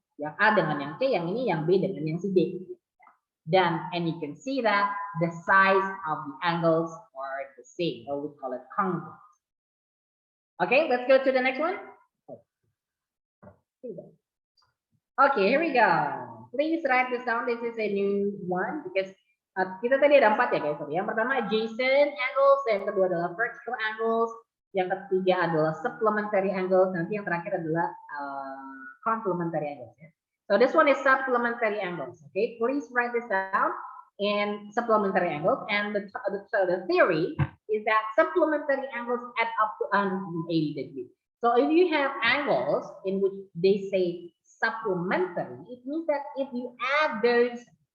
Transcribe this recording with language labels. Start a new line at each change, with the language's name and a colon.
Indonesian: Yang A dengan yang C, yang ini yang B dengan yang si D.
English: Dan and you can see that the size of the angles are the same, or we call it congruent. Okay, let's go to the next one. Okay, here we go. Please write this down. This is a new one because
Indonesian: kita tadi ada 4 ya guys. Yang pertama adjacent angles, yang kedua adalah vertical angles, yang ketiga adalah supplementary angles, nanti yang terakhir adalah complementary angles. Ya.
English: So this one is supplementary angles. Okay, please write this down. In supplementary angles, and the theory is that supplementary angles add up to 180 degrees. So if you have angles in which they say supplementary, it means that if you add those